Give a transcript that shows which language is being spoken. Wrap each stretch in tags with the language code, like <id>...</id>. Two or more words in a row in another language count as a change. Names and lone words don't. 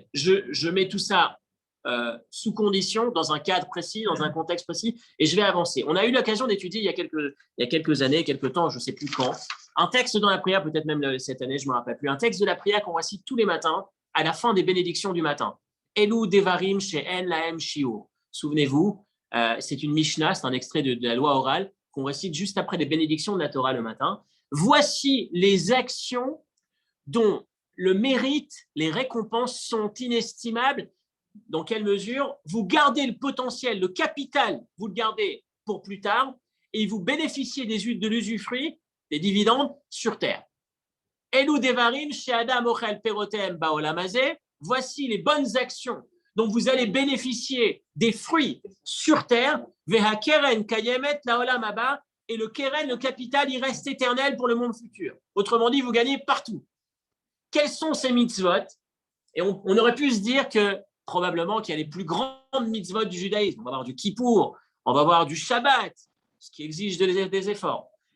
<fr>Je mets tout ça sous condition, dans un cadre précis, dans un contexte précis, et je vais avancer. On a eu l'occasion d'étudier il y a quelques années, quelques temps, je ne sais plus quand, un texte dans la prière, peut-être même cette année, je ne me rappelle plus, un texte de la prière qu'on récite tous les matins, à la fin des bénédictions du matin.</fr> <he>אלו דברים שאין להם שיעור.</he> <fr>Souvenez-vous, c'est une Mishnah, c'est un extrait de la loi orale qu'on récite juste après les bénédictions de la Torah le matin. Voici les actions dont le mérite, les récompenses sont inestimables. Dans quelle mesure vous gardez le potentiel, le capital, vous le gardez pour plus tard et vous bénéficiez de l'usufruit, des dividendes sur terre.</fr> <he>אלו דברים שאדם אוכל פירותיהם בעולם הזה.</he> <fr>Voici les bonnes actions dont vous allez bénéficier des fruits sur terre.</fr> <he>והקרן קיימת לעולם הבא.</he> <fr>Et le keren, le capital, il reste éternel pour le monde futur. Autrement dit, vous gagnez partout. Quels sont ces mitzvot? Et on aurait pu se dire que probablement qu'il y a les plus grandes mitzvot du judaïsme. On va avoir du Kippour, on va avoir du Shabbat, ce qui exige des efforts.</fr>